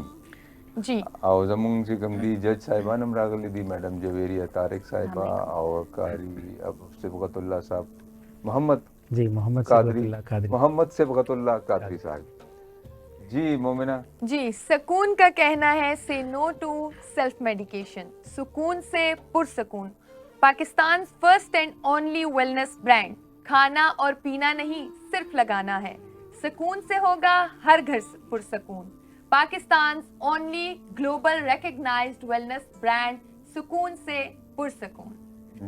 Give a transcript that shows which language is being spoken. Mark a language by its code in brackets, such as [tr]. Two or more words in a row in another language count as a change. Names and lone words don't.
[ps] جی او زموږ چې کوم دي جج صاحبان هم راغلي دي میډم جویریه طارق صاحبه او قاری صبغت الله صاحب محمد جی محمد قادری صبغت اللہ قادری محمد صبغت الله قادری صاحب جی مومنہ [ur] جی سکون کا کہنا ہے [en] say no to self medication [ur] سکون سے پرسکون پاکستان [en] first and only wellness brand [ur] کھانا اور پینا نہیں صرف لگانا ہے سکون سے ہوگا ہر گھر پرسکون پاکستان [en] only global recognized wellness brand [ur] سکون سے پرسکون